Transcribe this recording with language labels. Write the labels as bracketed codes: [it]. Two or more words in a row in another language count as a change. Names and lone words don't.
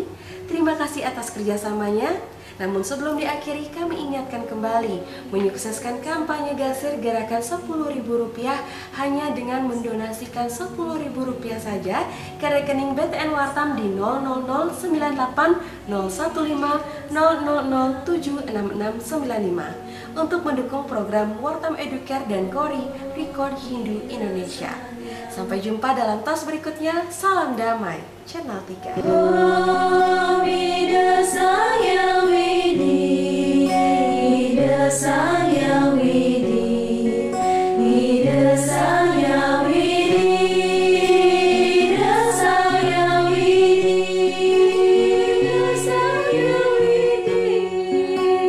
[id] Terima kasih atas kerjasamanya. Namun sebelum diakhiri, kami ingatkan kembali menyukseskan kampanye Gasir gerakan Rp10.000 hanya dengan mendonasikan Rp10.000 saja ke rekening BTN Wartam di 000801500076695 untuk mendukung program Wartam Educare dan Kori Record Hindu Indonesia. Sampai jumpa dalam tas berikutnya. Salam damai, Channel 3. [ban] Oh, ide sang widi, ide sang widi, ide sang widi, ide sang widi, ide sang widi.